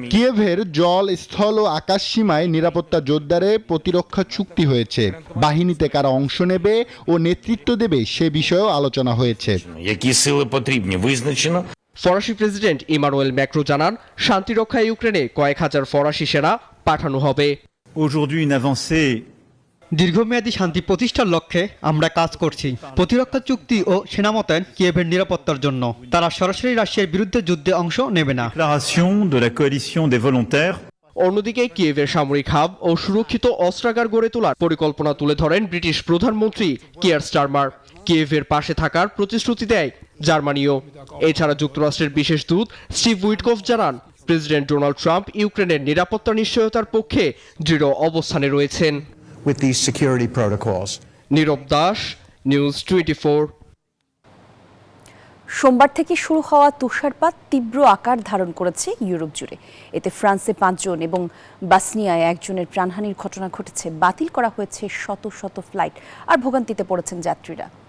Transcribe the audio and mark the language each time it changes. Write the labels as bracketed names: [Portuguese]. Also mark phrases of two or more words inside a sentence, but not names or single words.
[Bangla] কিয়েভের জল, স্থল ও আকাশ সীমায় নিরাপত্তা জোরদারে প্রতিরক্ষা চুক্তি হয়েছে। বাহিনীতে কারা অংশ নেবে ও নেতৃত্ব দেবে সে বিষয়েও আলোচনা হয়েছে। [Ukrainian] Які сили потрібні, визначено. [Bangla] ফরাসি প্রেসিডেন্ট ইমানুয়েল ম্যাক্রো জানান, শান্তিরক্ষা ইউক্রেনে কয়েক হাজার ফরাসি সেনা পাঠানো হবে। [French] Aujourd'hui une avancée [Bangla] দীর্ঘমেয়াদী শান্তি প্রতিষ্ঠার লক্ষ্যে আমরা কাজ করছি। প্রতিরক্ষা চুক্তি ও সেনা মোতায়েন কিয়েভের নিরাপত্তার জন্য। তারা সরাসরি রাশিয়ার বিরুদ্ধে যুদ্ধে অংশ নেবে না। [French] déclaration de la coalition des volontaires. [Bangla] অন্যদিকে কিয়েভের সামরিক হাব ও সুরক্ষিত অস্ত্রাগার গড়ে তোলার পরিকল্পনা তুলে ধরেন ব্রিটিশ প্রধানমন্ত্রী কিয়ার স্টারমার। কিয়েভের পাশে থাকার প্রতিশ্রুতি দেয় জার্মানিও। এছাড়া যুক্তরাষ্ট্রের বিশেষ দূত স্টিভ উইটকফ জানান, প্রেসিডেন্ট ডোনাল্ড ট্রাম্প ইউক্রেনের নিরাপত্তা নিশ্চয়তার পক্ষে দৃঢ় অবস্থানে রয়েছেন। [English] with these security protocols. [Bangla] নীরব দাস, নিউজ 24। সোমবার থেকে শুরু হওয়া তুষারপাত তীব্র আকার ধারণ করেছে ইউরোপ জুড়ে। এতে ফ্রান্সে 5 জন এবং বসনিয়ায় 1 জনের প্রাণহানির ঘটনা ঘটেছে। বাতিল করা হয়েছে শত শত ফ্লাইট, আর ভোগান্তিতে পড়েছেন যাত্রীরা।